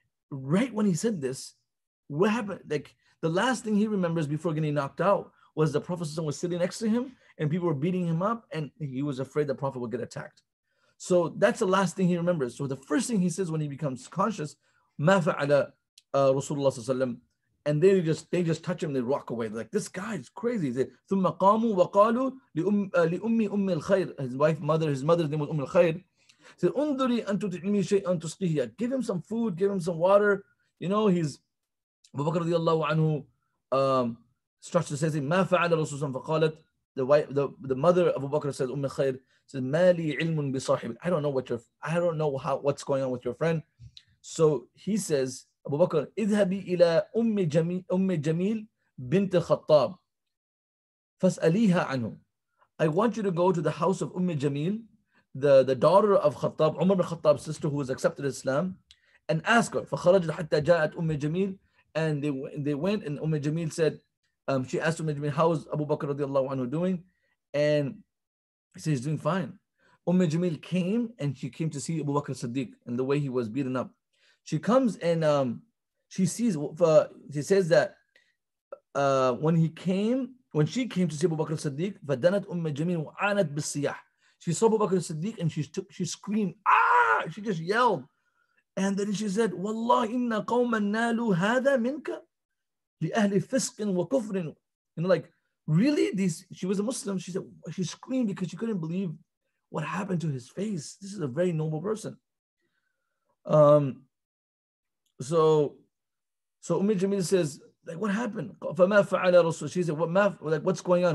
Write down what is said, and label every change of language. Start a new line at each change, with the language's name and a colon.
English: Right when he said this, what happened? The last thing he remembers before getting knocked out was the Prophet was sitting next to him and people were beating him up, and he was afraid the Prophet would get attacked. So that's the last thing he remembers. So the first thing he says when he becomes conscious,
Arabic: ما فعل
English: Rasulullah, and they just touch him, they walk away. They're like, this guy is crazy.
Arabic: They, ثم قاموا وقالوا لأم الخير,
English: his mother's name was
Arabic: الخير. Said, انظري أن تطعمي شيئا تسقيه.
English: Give him some food, give him some water. He's Abu Bakr radiallahu anhu starts to say,
Arabic: ما فعل رسول الله.
English: فقالت, the mother of Abu Bakr says, الخير, says,
Arabic: ما لي علم بصاحبك.
English: I don't know what's going on with your friend. So he says,
Arabic: Abu Bakr, اذهبي إلى أم جميل بنت الخطاب فاسأليها عنه.
English: I want you to go to the house of Jamil, the daughter of Khattab, Umar bin Khattab's sister, who has accepted Islam, and ask her.
Arabic: فخرجت حتى جاءت جميل,
English: and they went, and Jamil said, she asked Jamil, how is Abu Bakr radiallahu anhu doing? And he said, he's doing fine. Jamil came, and she came to see Abu Bakr Siddiq and the way he was beaten up. She comes and she sees, she says that when she came to see Abu Bakr Siddiq, فَدَنَتْ Jamil
Arabic: وَعَانَتْ بِالسِّيَاحِ.
English: She saw Abu Bakr Siddiq and she screamed, ah! She just yelled. And then she said,
Arabic: وَاللَّهِ إِنَّ قَوْمًا نَالُوا هَذَا مِنْكَ لِأَهْلِ فِسْقٍ وَكُفْرٍ.
English: Really? She was a Muslim. She said, she screamed because she couldn't believe what happened to his face. This is a very noble person. So Jamil says, what happened?
Arabic: فَمَا فَعَلَ رَسُولُ.
English: She said, what's going on?